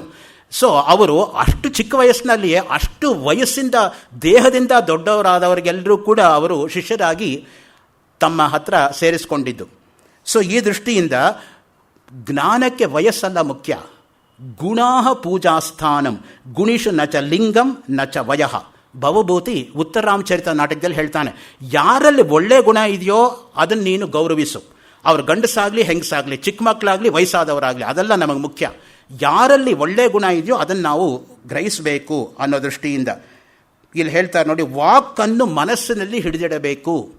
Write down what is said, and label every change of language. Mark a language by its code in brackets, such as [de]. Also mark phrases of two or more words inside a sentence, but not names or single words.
[kn] ಸೊ ಅವರು ಅಷ್ಟು ಚಿಕ್ಕ ವಯಸ್ಸಿನಲ್ಲಿಯೇ ಅಷ್ಟು ವಯಸ್ಸಿಂದ ದೇಹದಿಂದ ದೊಡ್ಡವರಾದವರಿಗೆಲ್ಲರೂ ಕೂಡ ಅವರು ಶಿಷ್ಯರಾಗಿ ತಮ್ಮ ಹತ್ರ ಸೇರಿಸ್ಕೊಂಡಿದ್ದು. ಸೊ ಈ ದೃಷ್ಟಿಯಿಂದ ಜ್ಞಾನಕ್ಕೆ ವಯಸ್ಸಲ್ಲ ಮುಖ್ಯ. [sa] ಗುಣಾಹ ಪೂಜಾಸ್ಥಾನಂ ಗುಣಿಷು ನ ಚ ಲಿಂಗಂ ನ ಚ ವಯಃ. [kn] ಭವಭೂತಿ ಉತ್ತರಾಮಚರಿತ ನಾಟಕದಲ್ಲಿ ಹೇಳ್ತಾನೆ, ಯಾರಲ್ಲಿ ಒಳ್ಳೆ ಗುಣ ಇದೆಯೋ ಅದನ್ನು ನೀನು ಗೌರವಿಸು. ಅವ್ರು ಗಂಡಸಾಗಲಿ ಹೆಂಗಸಾಗಲಿ, ಚಿಕ್ಕ ಮಕ್ಕಳಾಗಲಿ ವಯಸ್ಸಾದವರಾಗಲಿ, ಅದೆಲ್ಲ ನಮಗೆ ಮುಖ್ಯ. ಯಾರಲ್ಲಿ ಒಳ್ಳೆ ಗುಣ ಇದೆಯೋ ಅದನ್ನು ನಾವು ಗ್ರಹಿಸಬೇಕು ಅನ್ನೋ ದೃಷ್ಟಿಯಿಂದ ಇಲ್ಲಿ ಹೇಳ್ತಾರೆ ನೋಡಿ, ವಾಕನ್ನು ಮನಸ್ಸಿನಲ್ಲಿ ಹಿಡಿದಿಡಬೇಕು.